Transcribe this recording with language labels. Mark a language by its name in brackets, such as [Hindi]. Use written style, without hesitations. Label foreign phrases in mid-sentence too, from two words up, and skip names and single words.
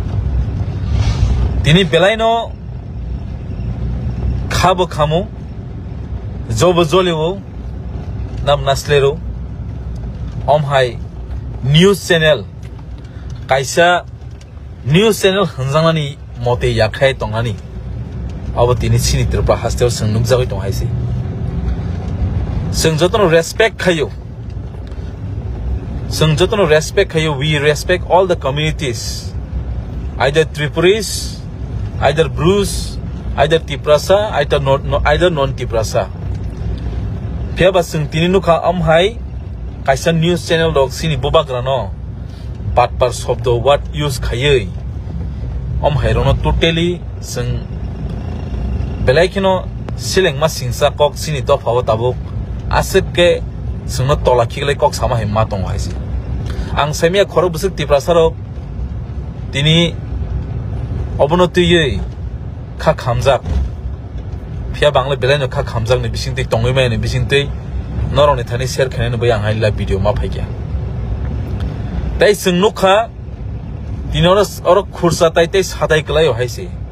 [Kok Borok] tini belai no khabo khamo jobo jolewo nam naslero hai news channel kaisa news channel hanjangnani mote yakhai tongani abo tini sini tirpa hasteo sung jagoi tong haisi sung jotono respect khayo [English] we respect all the communities either Tripuris either Bruce either Tiprasa, either non-Tiprasa. [Kok Borok] Pia basung tini nuka hai kaisa news channel dog sini bubagrano batpar shobdo [English] what use [Kok Borok] khayei hai rono totally sung belaikino sileng ma singsa kok sini to phawa tabuk asep ke sungno tola khiglai kok sama he matong haisi ang semia khoro busuk Tiprasa ro tini obonoti yei kha khamjak phia bangle belai kha khamjak ni bisingtei tongoi mai ni bisingtei norong ni thani share khainai bai ang haila video ma phaikya tai sung nukha tinoros oro khursa tai tei sadai klai haisi